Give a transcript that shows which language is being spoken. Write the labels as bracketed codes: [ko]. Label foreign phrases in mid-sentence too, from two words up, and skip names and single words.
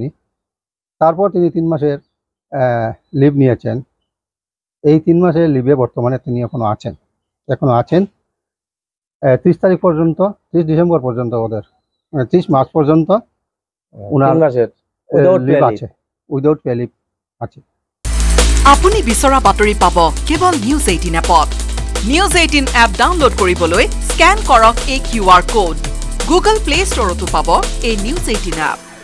[bn] তারপর তিনি 3 মাসের লিভ নিয়েছেন। এই 3 মাসের লিভে বর্তমানে তিনি এখনো আছেন 30 তারিখ পর্যন্ত, 30 ডিসেম্বর পর্যন্ত, ওদের 30 মার্চ পর্যন্ত ওনার লিভ আছে, [en] without pay leave [bn] আছে। [as] আপুনি বিচৰা বাতৰি পাব কেৱল নিউজ 18 এপত। নিউজ 18 এপ ডাউনলোড কৰিবলৈ স্কেন কৰক এই QR কোড। গুগল প্লে ষ্টৰতো পাব এই নিউজ 18 এপ।